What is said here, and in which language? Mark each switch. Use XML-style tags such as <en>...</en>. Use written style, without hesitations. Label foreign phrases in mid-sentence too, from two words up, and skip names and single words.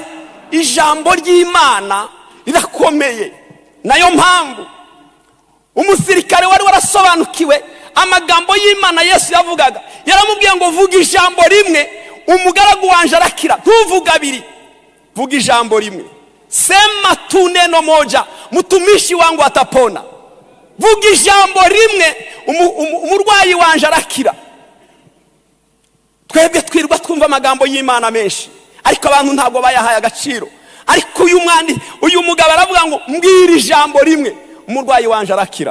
<rw>Ijambo ry'Imana rirakomeye. Nayo mpamvu umusirikare wari warasobanukiwe amagambo y'Imana Yesu yavugaga, yaramubwiye ngo vuga ijambo rimwe umugaragu wanje arakira, ntuvuga abiri, vuga ijambo rimwe.</rw> <sw>Sema tu neno moja mtumishi wangu atapona.</sw> <rw>Vuga ijambo rimwe umurwayi wanje arakira. Twebwe twirwa twumva amagambo y'Imana menshi, ariko abantu ntabwo bayahaye agaciro. Ariko uyu mugabo aravuga ngo mbwira ijambo rimwe umurwayi wanje arakira.</rw>